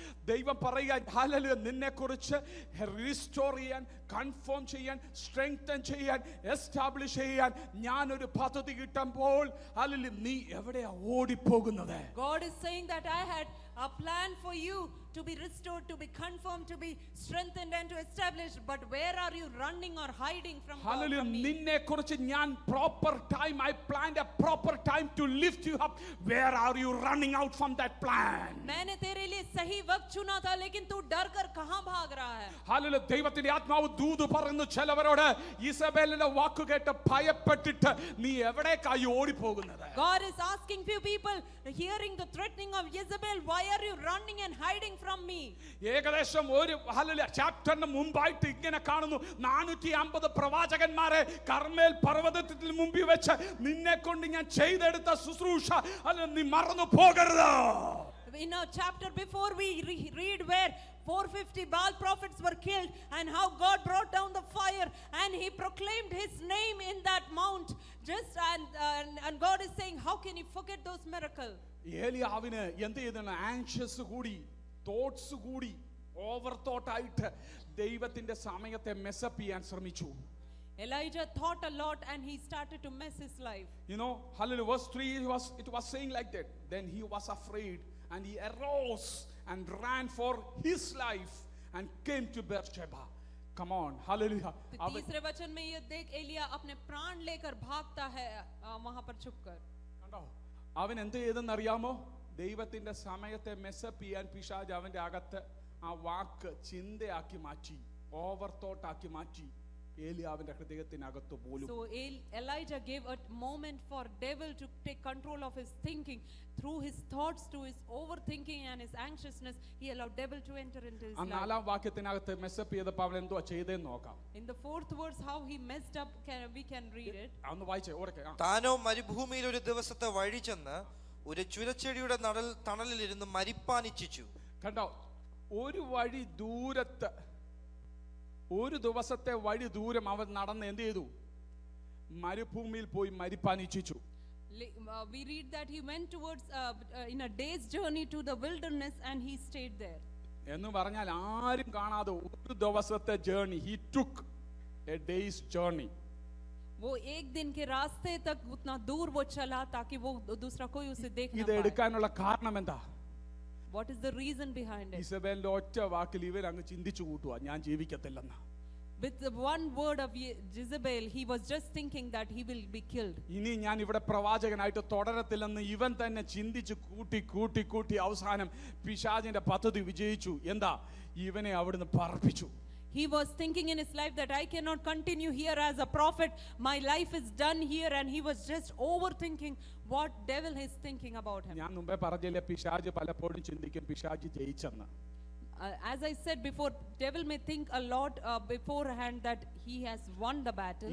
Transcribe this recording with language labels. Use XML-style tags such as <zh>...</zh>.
<ml>ദൈവം പറയുക, ഹല്ലേലൂയ, നിന്നെ കുറിച്ച് റീസ്റ്റോർ ചെയ്യാൻ, കൺഫേം ചെയ്യാൻ, സ്ട്രെങ്തൻ ചെയ്യാൻ, എസ്റ്റാബ്ലിഷ് ചെയ്യാൻ ഞാനൊരു പദ്ധതി കിട്ടുമ്പോൾ ഹല്ലേലൂയ നീ എവിടെയാ ഓടിപ്പോകുന്നത്?</ml> <en>God is saying that I had a plan for you to be restored, to be confirmed, to be strengthened and to establish, but where are you running or hiding from Hallelujah. me?</en> <ml>നിന്നെ കുറിച്ച് ഞാൻ</ml> <en>proper time, I planned a proper time to lift you up. Where are you running out from that plan?</en> <hi>मैंने तेरे लिए सही वक्त चुना था, लेकिन तू डर कर कहां भाग रहा है?</hi> <en>Hallelujah.</en> <ml>ദൈവത്തിന്റെ ആത്മാവ് ദൂത് പറയുന്നു ചിലവരോട്, ഇസബേലിന്റെ വാക്ക് കേട്ട് ഭയപ്പെട്ടിട്ട് നീ എവിടേക്കായി ഓടിപ്പോകുന്നത്?</ml> <en>God is asking few people, hearing the threatening of Jezebel, why are you running and hiding from me?</en> <ml>ഏകദേശം ഒരു ഹല്ലേലൂയ ചാപ്റ്ററിന് മുമ്പായിട്ട് ഇങ്ങനെ കാണുന്നു, 450 പ്രവാചകന്മാരെ കർമ്മേൽ പർവ്വതത്തിൽ മുമ്പിൽ വെച്ച് നിന്നെ കൊണ്ട് ഞാൻ ചെയ്തെടുത്ത ശുശ്രൂഷ നീ മറന്നു പോകരുത്.</ml> <en>In a chapter before we read where 450 Baal prophets were killed and how God brought down the fire and he proclaimed his name in that mount. Just and God is saying, how can you forget those miracles?</en> <ml>ഏലിയാവിന് എന്ത് ചെയ്താണ്? Anxious കൂടി, thoughts കൂടി, over thought ആയിട്ട് ദൈവത്തിന്റെ സമയത്തെ mess up ചെയ്യാൻ ശ്രമിച്ചു.</ml> <en>Elijah thought a lot and he started to mess his life. You know, hallelujah, verse 3 it was saying like that. Then he was afraid and he arose and ran for his life and came to Beersheba. Come on, hallelujah.</en> <hi>तीसरे वचन में ये देख, एलिया अपने प्राण लेकर भागता है वहां पर छुपकर.</hi> <ml>കണ്ടോ, അവൻ എന്ത് ചെയ്തെന്ന് അറിയാമോ? ദൈവത്തിന്റെ സമയത്തെ മെസ്സപ്പ് ചെയ്യാൻ പിശാച് അവന്റെ അകത്ത് ആ വാക്ക് ചിന്തയാക്കി മാറ്റി, ഓവർ തോട്ട് ആക്കി മാറ്റി. ഏലിയാവിന്റെ ഹൃദയത്തിനകത്ത് പോലും.</ml> <en>So Elijah gave a moment for devil to take control of his thinking. Through his thoughts, to his overthinking and his anxiousness, he allowed devil to enter into his</en> <ml>ആ</ml> <en>life.</en> <ml>4-ാം വാക്യത്തിനകത്ത് mess up ചെയ്തപ്പോൾ അവൻ എന്തുവാ ചെയ്തതെന്ന് നോക്കാം.</ml> <en>In the 4th verse, how he messed up, we can read it.</en> <ml>അന്ന് വായിച്ചേ ഓടക്കെ. താനോ മരുഭൂമിയിൽ ഒരു ദിവസത്തെ വഴി ചെന്ന് ഒരു ചുരച്ചെടിയുടെ തണലിലിരുന്ന് മരിപ്പാനിച്ഛിച്ചു. കണ്ടോ, ഒരു വഴി ദൂരത്ത്, ഒരു ദിവസത്തെ വഴി ദൂരം അവൻ നടന്ന് എന്ത് ചെയ്തു? മരുഭൂമിയിൽ പോയി മരിപ്പാൻ ഇച്ഛിച്ചു.</ml> <en>We read that he went towards in a day's journey to the wilderness and he stayed there.</en> <ml>എന്ന് പറഞ്ഞാൽ ആരും കാണാതെ ഒരു ദിവസത്തെ journey,</ml> <en>he took a day's journey.</en> <hi>वो एक दिन के रास्ते तक उतना दूर वो चला ताकि वो दूसरा कोई उसे देख ना</hi> <ml>ഇത്</ml> <hi>पाए.</hi> <ml>എടുക്കാനുള്ള കാരണം എന്താ?</ml> <en>What is the reason behind it?</en> <ml>ഇസബേലിന്റെ ഒറ്റ വാക്കിൽ ഇവർ അങ്ങ് ചിന്തിച്ചു കൂട്ടുക, ഞാൻ ജീവിക്കത്തില്ലെന്ന്.</ml> <en>With the one word of Jezebel, he was just thinking that he will be killed.</en> <ml>ഇനി ഞാൻ ഇവിടെ പ്രവാചകനായിട്ട് തുടരത്തില്ലെന്ന് ഇവൻ തന്നെ ചിന്തിച്ച് കൂട്ടി അവസാനം പിശാചിന്റെ പദ്ധതി വിജയിച്ചു. എന്താ? ഇവനെ അവിടുന്ന് പറപ്പിച്ചു.</ml> <en>He was thinking in his life that I cannot continue here as a prophet. My life is done here, and he was just overthinking what devil is thinking about him.</en> <ml>ഞാൻ മുമ്പേ പറഞ്ഞില്ലേ, പിശാച് പലപ്പോഴും ചിന്തിക്കും പിശാച് ജയിച്ചെന്ന്.</ml> <en>As I said before, devil may think a lot beforehand that he has won the battle.</en>